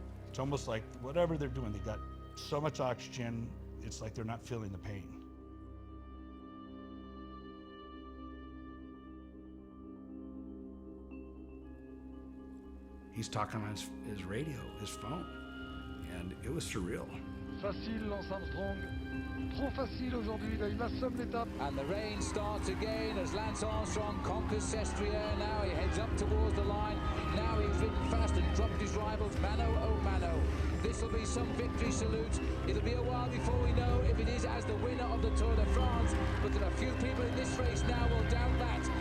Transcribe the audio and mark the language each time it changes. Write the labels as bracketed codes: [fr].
[en] It's almost like whatever they're doing, they got so much oxygen, it's like they're not feeling the pain. He's talking on his radio, his phone, and it was surreal. [fr] Facile, Lance Armstrong. Trop facile aujourd'hui, là, il assomme l'étape. [en] And the rain starts again as Lance Armstrong conquers Sestriere. Now he heads up towards the line. Now he's ridden fast and dropped his rivals, mano a mano. This will be some victory salute. It'll be a while before we know if it is as the winner of the Tour de France, but there are few people in this race now will doubt that.